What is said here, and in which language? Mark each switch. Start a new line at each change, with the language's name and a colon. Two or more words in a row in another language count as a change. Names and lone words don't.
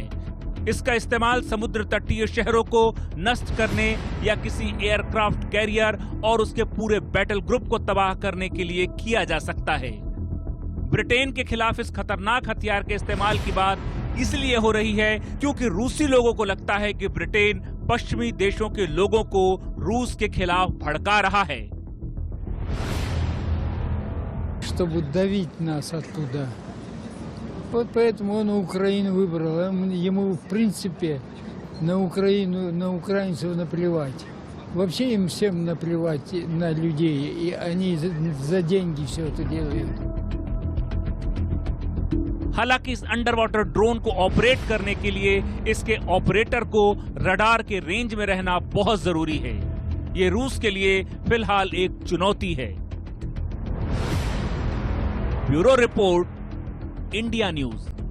Hindi: इसका इस्तेमाल समुद्र तटीय शहरों को नष्ट करने या किसी
English: aircraft carrier
Hindi: और उसके पूरे
English: battle group
Hindi: को तबाह करने के लिए किया जा सकता है। ब्रिटेन के खिलाफ इस खतरनाक हथियार के इस्तेमाल की बात इसलिए हो रही है क्योंकि रूसी लोगों को लगता है कि ब्रिटेन पश्चिमी देशों के लोगों को रूस के खिलाफ भड़का रहा है।
Russian: Чтобы давить нас оттуда. Вот поэтому он Украину выбрал. Ему, в принципе, на Украину, на украинцев наплевать. Вообще им всем наплевать на людей. И они за деньги все это делают.
Hindi: हालांकि इस
English: under water drone
Hindi: को ऑपरेट करने के लिए इसके ऑपरेटर को रडार के रेंज में रहना बहुत जरूरी है। ये रूस के लिए फिलहाल एक चुनौती है।
English: bureau report,
Hindi: इंडिया न्यूज।